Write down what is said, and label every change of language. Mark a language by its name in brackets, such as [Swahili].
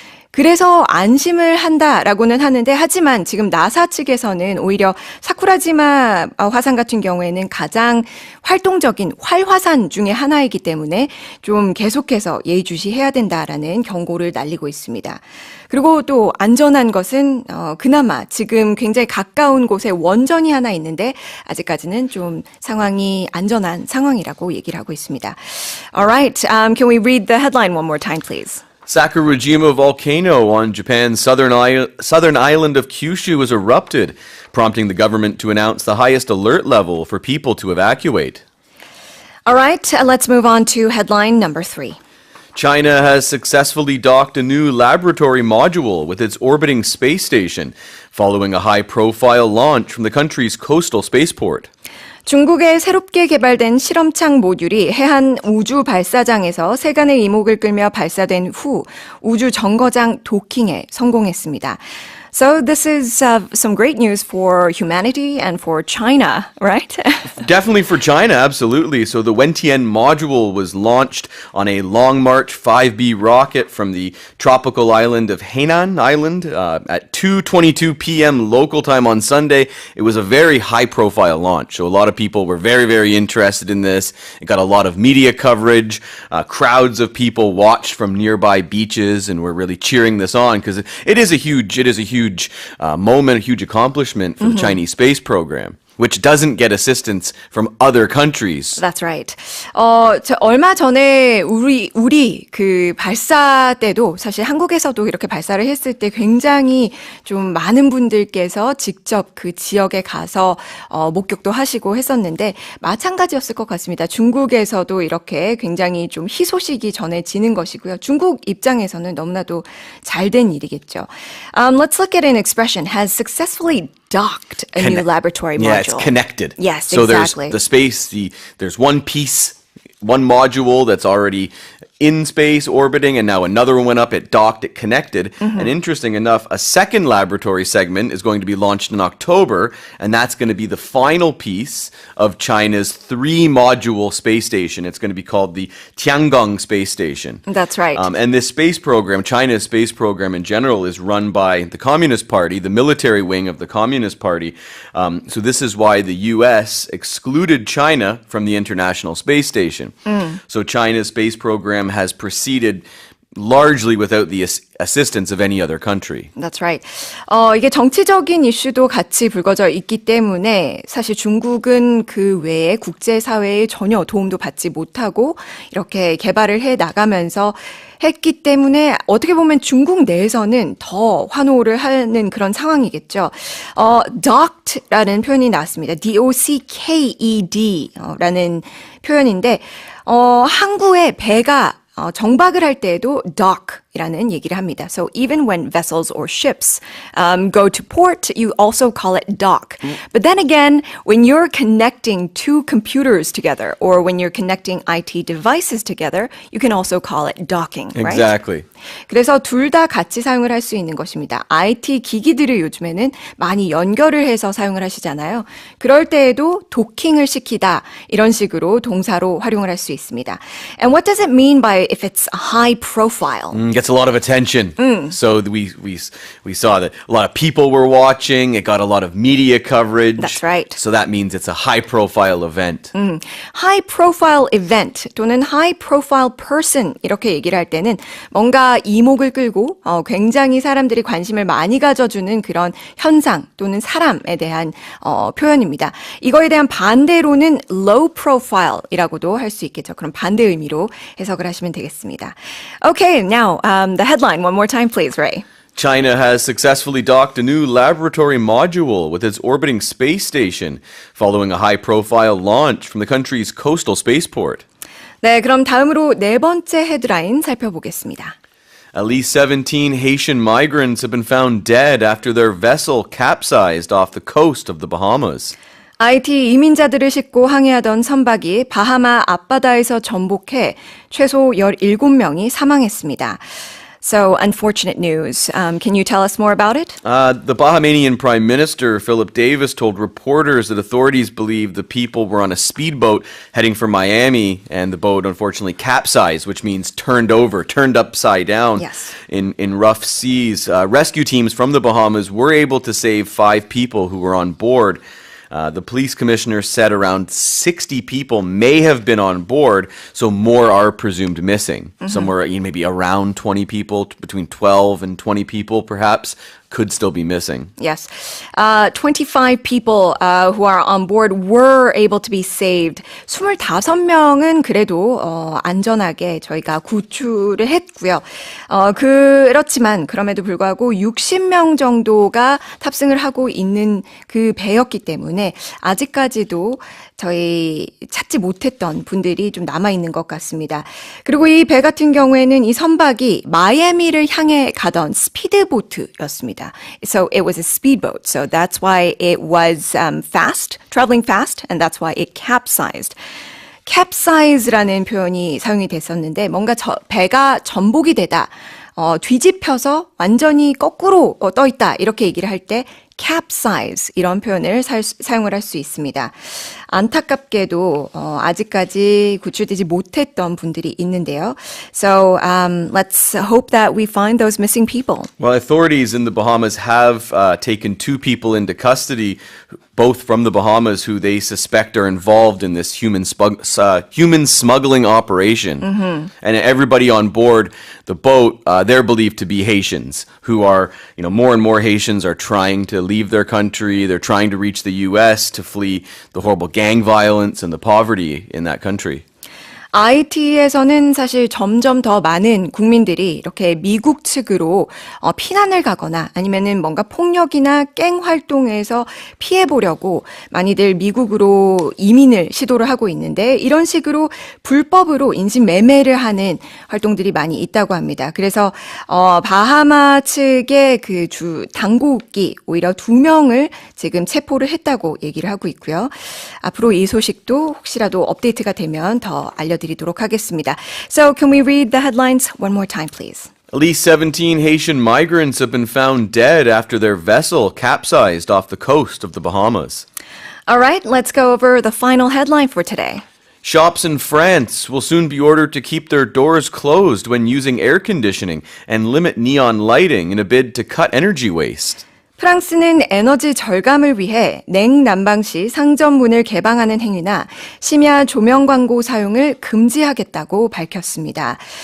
[Korean] 그래서 안심을 한다라고는 하는데 하지만 지금 나사 측에서는 오히려 사쿠라지마 화산 같은 경우에는 가장 활동적인 활화산 중에 하나이기 때문에 좀 계속해서 예의주시해야 된다라는 경고를 날리고 있습니다. 그리고 또 안전한 것은 그나마 지금 굉장히 가까운 곳에 원전이 하나 있는데 아직까지는 좀 상황이 안전한 상황이라고 얘기를 하고 있습니다. [English] Alright, can we read the headline one more time, please? Sakurajima volcano on Japan's southern island of Kyushu was erupted, prompting the government to announce the highest alert level for people to evacuate. All right, let's move on to headline number 3. China has successfully docked a new laboratory module with its orbiting space station, following a high-profile launch from the country's coastal spaceport. [Korean] 중국의 새롭게 개발된 실험창 모듈이 해안 우주 발사장에서 세간의 이목을 끌며 발사된 후 우주 정거장 도킹에 성공했습니다. [English] So this is some great news for humanity and for China, right? Definitely for China, absolutely. So the Wentian module was launched on a Long March 5B rocket from the tropical island of Hainan Island at 2:22 p.m. local time on Sunday. It was a very high-profile launch, so a lot of people were very, very interested in this. It got a lot of media coverage. Crowds of people watched from nearby beaches and were really cheering this on because it is a huge moment, a huge accomplishment for the Chinese space program, which doesn't get assistance from other countries. That's right. [Korean] 얼마 전에 우리 그 발사 때도 사실 한국에서도 이렇게 발사를 했을 때 굉장히 좀 많은 분들께서 직접 그 지역에 가서 목격도 하시고 했었는데 마찬가지였을 것 같습니다. 중국에서도 이렇게 굉장히 좀 희소식이 전해지는 것이고요. 중국 입장에서는 너무나도 잘된 일이겠죠. [English] Let's look at an expression, has successfully docked a new laboratory module. Yeah, it's connected. Yes, so exactly. There's one piece, one module that's already in space orbiting, and now another one went up, it docked, it connected. And interesting enough, a second laboratory segment is going to be launched in October, and that's going to be the final piece of China's 3-module space station. It's going to be called the Tiangong Space Station. That's right. And this space program, China's space program in general, is run by the Communist Party, the military wing of the Communist Party. So this is why the U.S. excluded China from the International Space Station. So China's space program has proceeded largely without the assistance of any other country. That's right. [Korean] 이게 정치적인 이슈도 같이 불거져 있기 때문에 사실 중국은 그 외에 국제사회의 전혀 도움도 받지 못하고 이렇게 개발을 해 나가면서 했기 때문에 어떻게 보면 중국 내에서는 더 환호를 하는 그런 상황이겠죠. docked라는 표현이 나왔습니다. D-O-C-K-E-D 라는 표현인데 항구에 배가 정박을 할 때에도 dock이라는 얘기를 합니다. [English] So even when vessels or ships go to port, you also call it dock. But then again, when you're connecting two computers together or when you're connecting IT devices together, you can also call it docking, right? Exactly. [Korean] 그래서 둘 다 같이 사용을 할 수 있는 것입니다. IT 기기들을 요즘에는 많이 연결을 해서 사용을 하시잖아요. 그럴 때에도 도킹을 시키다 이런 식으로 동사로 활용을 할 수 있습니다. [English] And what does it mean by if it's a high profile? Gets a lot of attention. So we saw that a lot of people were watching. It got a lot of media coverage. That's right. So that means it's a high profile event. high profile event [Korean] 또는 [English] high profile person [Korean] 이렇게 얘기를 할 때는 뭔가 이목을 끌고 굉장히 사람들이 관심을 많이 가져주는 그런 현상 또는 사람에 대한 표현입니다. 이거에 대한 반대로는 low profile이라고도 할 수 있겠죠. 그럼 반대 의미로 해석을 하시면 되겠습니다. [English] Okay, now the headline one more time, please, Ray. China has successfully docked a new laboratory module with its orbiting space station following a high-profile launch from the country's coastal spaceport. [Korean] 네, 그럼 다음으로 네 번째 헤드라인 살펴보겠습니다. [English] At least 17 Haitian migrants have been found dead after their vessel capsized off the coast of the Bahamas. [Korean] IT 이민자들을 싣고 항해하던 선박이 바하마 앞바다에서 전복해 최소 17명이 사망했습니다. [English] So, unfortunate news. Can you tell us more about it? The Bahamian Prime Minister, Philip Davis, told reporters that authorities believe the people were on a speedboat heading for Miami, and the boat unfortunately capsized, which means turned upside down in rough seas. Rescue teams from the Bahamas were able to save 5 people who were on board. The police commissioner said around 60 people may have been on board, so more are presumed missing. Somewhere maybe around 20 people, between 12 and 20 people perhaps, could still be missing. Yes. 25 people who are on board were able to be saved. [Korean] 25명은 그래도 안전하게 저희가 구출을 했고요. 그렇지만 그럼에도 불구하고 60명 정도가 탑승을 하고 있는 그 배였기 때문에 아직까지도 저희 찾지 못했던 분들이 좀 남아있는 것 같습니다. 그리고 이 배 같은 경우에는 이 선박이 마이애미를 향해 가던 스피드보트였습니다. [English] So it was a speedboat. So that's why it was fast, traveling fast, and that's why it capsized. [Korean] capsize라는 표현이 사용이 됐었는데 뭔가 배가 전복이 되다, 뒤집혀서 완전히 거꾸로 떠 있다 이렇게 얘기를 할 때 capsize 이런 표현을 사용을 할 수 있습니다. 안타깝게도 아직까지 구출되지 못했던 분들이 있는데요. [English] So let's hope that we find those missing people. Well, authorities in the Bahamas have taken 2 people into custody, both from the Bahamas, who they suspect are involved in this human smuggling operation. Mm-hmm. And everybody on board the boat, they're believed to be Haitians, who are, more and more Haitians are trying to leave their country. They're trying to reach the U.S. to flee the horrible gang violence and the poverty in that country. [Korean] IT에서는 사실 점점 더 많은 국민들이 이렇게 미국 측으로 피난을 가거나 아니면은 뭔가 폭력이나 갱 활동에서 피해 보려고 많이들 미국으로 이민을 시도를 하고 있는데 이런 식으로 불법으로 인신 매매를 하는 활동들이 많이 있다고 합니다. 그래서 바하마 측의 그 주 당국이 오히려 2명을 지금 체포를 했다고 얘기를 하고 있고요. 앞으로 이 소식도 혹시라도 업데이트가 되면 더 알려드리도록 하겠습니다. [English] So can we read the headlines one more time, please? At least 17 Haitian migrants have been found dead after their vessel capsized off the coast of the Bahamas. All right, let's go over the final headline for today. Shops in France will soon be ordered to keep their doors closed when using air conditioning and limit neon lighting in a bid to cut energy waste. [Korean] 프랑스는 에너지 절감을 위해 냉난방 시 상점 문을 개방하는 행위나 심야 조명 광고 사용을 금지하겠다고 밝혔습니다.